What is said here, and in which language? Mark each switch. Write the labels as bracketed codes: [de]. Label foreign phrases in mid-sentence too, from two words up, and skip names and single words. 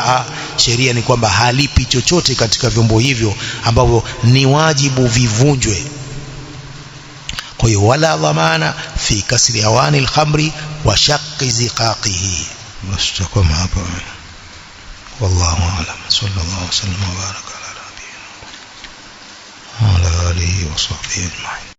[sw] Sheria ni kwamba halipi chochote katika vyombo hivyo ambavyo ni wajibu vivunjwe. Kwa hiyo [ar] ولا ضمان في كسر أواني الخمر وشق زقاقه. [sw] Basi tukoma hapa. [ar] والله أعلم. صلى الله عليه وسلم وبارك على نبينا وعلى آله وصحبه أجمعين.